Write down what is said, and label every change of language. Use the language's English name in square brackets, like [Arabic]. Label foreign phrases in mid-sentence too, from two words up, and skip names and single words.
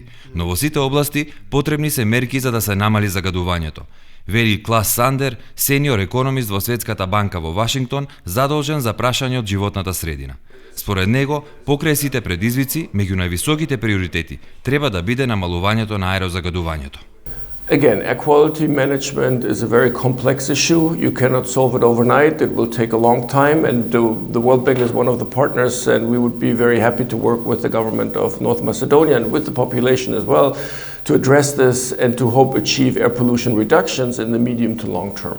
[Macedonian] Но во сите области потребни се мерки за да се намали загадувањето, вели Клас Сандер, сениор економист во Светската банка во Вашингтон, задолжен за прашање од животната средина. Според него, покрај сите предизвици, меѓу највисоките приоритети треба да биде намалувањето на аерозагадувањето. [English] Again, air quality management is a very complex issue. You cannot solve it overnight. It will take a long time, and the World Bank is one of the partners, and we would be very happy to work with the government of North Macedonia and with the population as well to address this and to hope achieve air pollution reductions in the medium to long term.